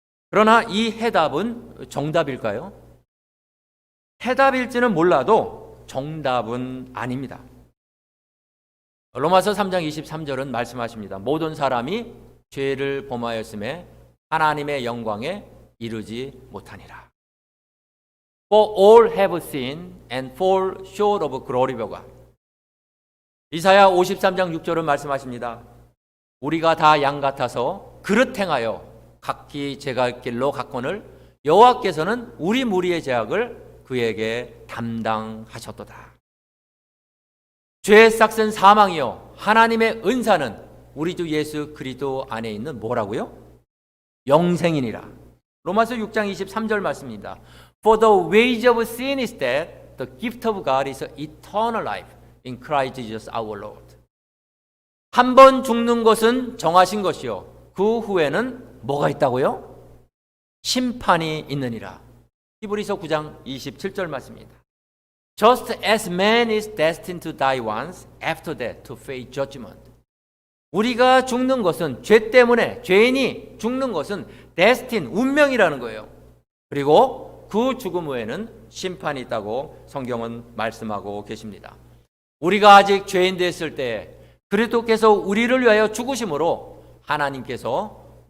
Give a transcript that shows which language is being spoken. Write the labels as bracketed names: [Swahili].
[Korean] 그러나 이 해답은 정답일까요? 해답일지는 몰라도 정답은 아닙니다. 로마서 3장 23절은 말씀하십니다. 모든 사람이 죄를 범하였음에 하나님의 영광에 이르지 못하니라. [English] For all have sinned and fall short of glory of God. [Korean] 이사야 53장 6절은 말씀하십니다. 우리가 다 양 같아서 그릇 행하여 각기 제갈 길로 갔거늘 여호와께서는 우리 무리의 죄악을 그에게 담당하셨도다. 죄의 싹은 사망이요 하나님의 은사는 우리 주 예수 그리스도 안에 있는 뭐라고요? 영생이니라. 로마서 6장 23절 말씀입니다. [English] For the wage of sin is death, the gift of God is eternal life in Christ Jesus our Lord. [Korean] 한 번 죽는 것은 정하신 것이요 그 후에는 뭐가 있다고요? 심판이 있느니라. 히브리서 9장 27절 말씀입니다. [English] Just as man is destined to die once, after that to face judgment. [Korean] 우리가 죽는 것은 죄 때문에, 죄인이 죽는 것은 destin, 운명이라는 거예요. 그리고 그 죽음 후에는 심판이 있다고 성경은 말씀하고 계십니다. 우리가 아직 죄인 됐을 때 그리스도께서 우리를 위하여 죽으심으로 하나님께서